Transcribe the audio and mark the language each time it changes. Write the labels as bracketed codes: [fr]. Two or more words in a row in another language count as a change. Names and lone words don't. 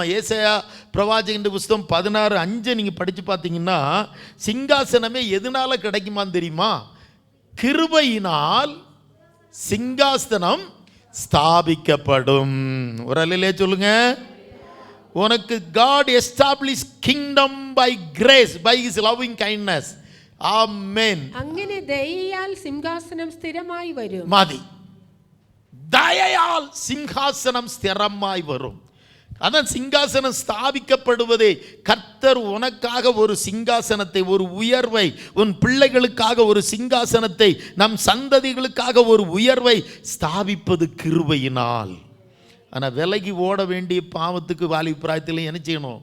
[ta] ஏசாயா பிரவாச்சகன் புஸ்தகம் 16:5 நீங்கள் படித்து பார்த்தீங்கன்னா சிங்காசனமே எதனால கிடைக்குமான்னு தெரியுமா? கிருபையினால் சிங்காசனம் ஸ்தாபிக்கப்படும். ஒரு அல்லேலூயா சொல்லுங்க. [en] உனக்கு God established kingdom by grace, by his loving kindness. Amen. [ml] അങ്ങനെ ദയയാൽ സിംഹാസനം സ്ഥിരമായി വരും. മതി. ദയയാൽ സിംഹാസനം സ്ഥിരമായി വരും. [ta] அதான் சிங்காசனம் ஸ்தாபிக்கப்படுவதே. கர்த்தர் உனக்காக ஒரு சிங்காசனத்தை, ஒரு உயர்வை, உன் பிள்ளைகளுக்காக ஒரு சிங்காசனத்தை, நம் சந்ததிகளுக்காக ஒரு உயர்வை ஸ்தாபிப்பது கிருபையினால். ஆனால் விலகி ஓட வேண்டிய பாவத்துக்கு வாலிபிராயத்தில் என்ன செய்யணும்?